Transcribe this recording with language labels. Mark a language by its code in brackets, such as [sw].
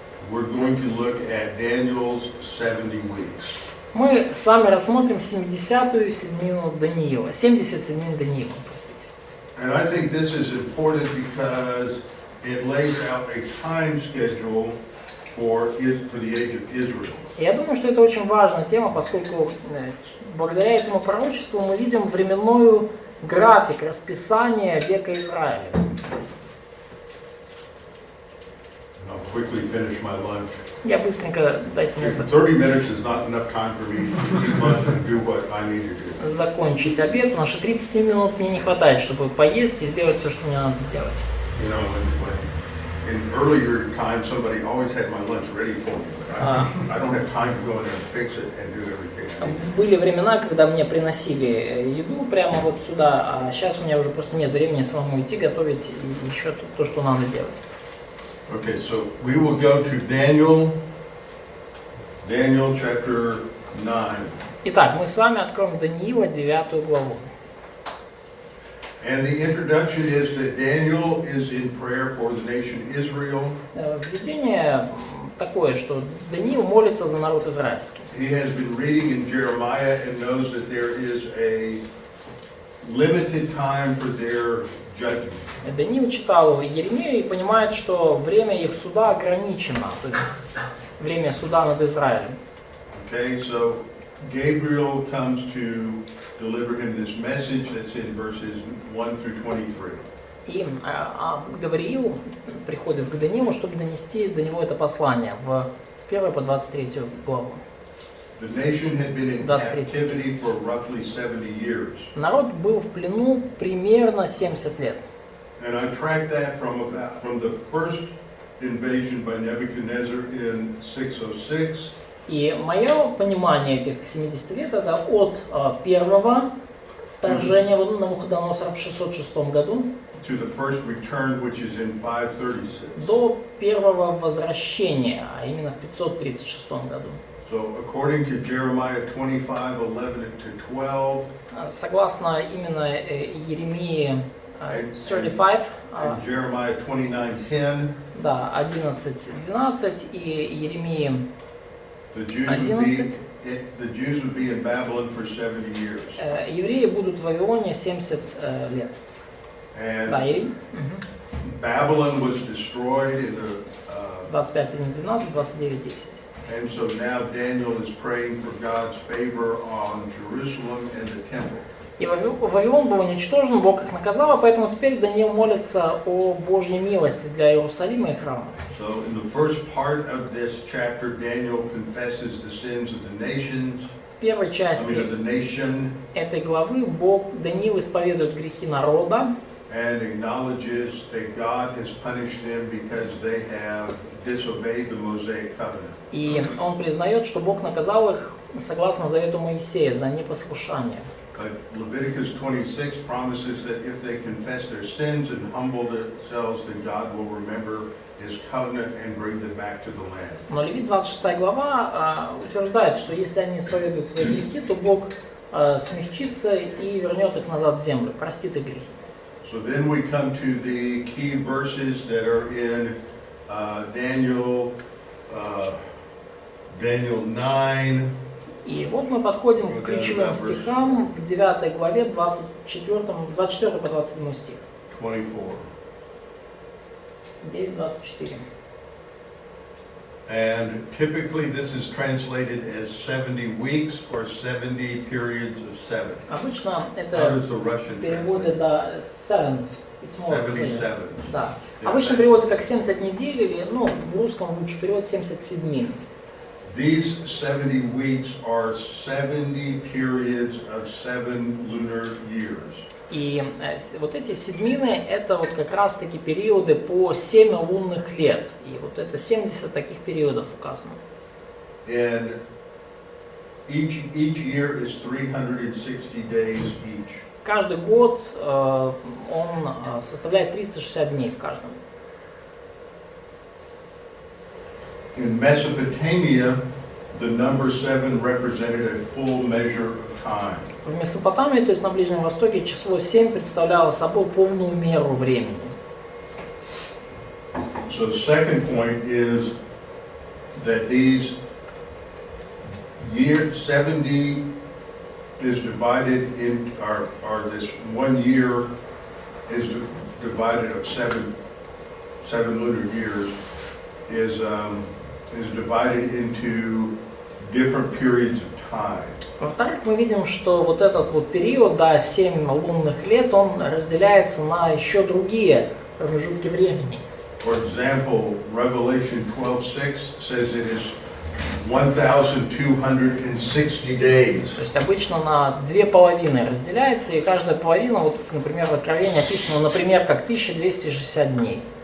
[en] We're going to look at Daniel's 70 weeks. [ru] Мы с вами рассмотрим 70-ю седмину Даниила. 70 седмин Даниила. [en] And I think this is important because it lays out a time schedule for the age of Israel. [ru] Я думаю, что это очень важная тема, поскольку благодаря этому пророчеству мы видим временной график, расписание века Израиля. [en] I'll quickly finish my lunch. [ru] Я быстренько, дайте мне [en] 30 minutes is not enough time for me to eat lunch and do what I need to do. [ru] закончить обед, потому что 30 минут мне не хватает, чтобы поесть и сделать все, что мне надо сделать. [en] You know, when in earlier times somebody always had my lunch ready for me, but I don't have time to go in there and fix it and do everything I need to do. [ru] Были времена, когда мне приносили еду прямо вот сюда, а сейчас у меня уже просто нет времени самому идти готовить и еще то, что надо делать. [en] Okay, so we will go to Daniel chapter 9. [ru] Итак, мы с вами откроем Даниила 9 главу. [en] And the introduction is that Daniel is in prayer for the nation Israel. [ru] Введение такое, что Даниил молится за народ израильский. [en] He has been reading in Jeremiah and knows that there is a limited time for their judgment. [ru] Даниил читал Еремею и понимает, что время их суда ограничено, то есть время суда над Израилем. [en] Okay, so Gabriel comes to deliver him this message that's in verses 1 through 23. [ru] И Гавриил приходит к Даниилу, чтобы донести до него это послание с 1 по 23 главу. [en] The nation had been in captivity for roughly 70 years. [ru] Народ был в плену примерно 70 лет. [en] And I tracked that from the first invasion by Nebuchadnezzar in 606. [ru] И мое понимание этих 70 лет это от первого вторжения Навуходоносора в 606 году [en] to the first return, which is in 536. [ru] до первого возвращения, а именно в 536 году. [en] So according to Jeremiah 25:11-12, [ru] согласно именно Еремии 35, [en] and Jeremiah 29:10, [ru] да, 11-12 и Еремии [en] the 11. Jews would be in Babylon for 70 years. [ru] Евреи будут в Вавилоне 70 лет. [en] And [ru] Да, Еремия. [en] Babylon was destroyed in the 25-11-12, 29-10. and so now Daniel is praying for God's favor on Jerusalem and the temple. [ru] И Вавилон был уничтожен, Бог их наказал, а поэтому теперь Даниил молится о Божьей милости для Иерусалима и храма. [en] So in the first part of this chapter, Daniel confesses the sins of the nations. [ru] В первой части [en] of the nation, [ru] этой главы Даниил исповедует грехи народа [en] and acknowledges that God has punished them because they have disobeyed the Mosaic covenant. [ru] и он признает, что Бог наказал их согласно завету Моисея за непослушание. [en] But Leviticus 26 promises that if they confess their sins and humble themselves, then God will remember his covenant and bring them back to the land. [ru] Но Левит 26 глава утверждает, что если они исповедуют свои грехи, то Бог смягчится и вернет их назад в землю, простит их грехи. [en] So then we come to the key verses that are in Daniel 9. [ru] И вот мы подходим к ключевым стихам в 9 главе, 24 по 27 стих. 24. 9:24. [en] And typically this is translated as 70 weeks or 70 periods of 7. [ru] Обычно [en] How [ru] это [en] does the Russian [ru] переводят [en] translate? [ru] до [en] sevens. It's more 77. [ru] Да. [en] Yeah. [ru] Обычно переводят как 70 недель или, ну, в русском лучше перевод 77. [en] These 70 weeks are 70 periods of 7 lunar years. [ru] И вот эти седмины это вот как раз таки периоды по 7 лунных лет. И вот это 70 таких периодов указано. [en] And each year is 360 days each. [ru] Каждый год он составляет 360 дней в каждом. [en] In Mesopotamia, the number 7 represented a full measure of time. [ru] В Месопотамии, то есть на Ближнем Востоке, число 7 представляло собой полную меру времени. [en] So the second point is that these 70 is divided in, or this 1 year is divided of seven lunar years, is divided into different periods of time. [ru] Во-вторых, мы видим, что вот этот вот период, да, 7 лунных лет, он разделяется на еще другие промежутки времени. [en] For example, Revelation 12:6 says it is 1260 days. [ru] То есть обычно на две половины разделяется, и каждая половина, вот, например, в Откровении описано, например, как 1260 дней.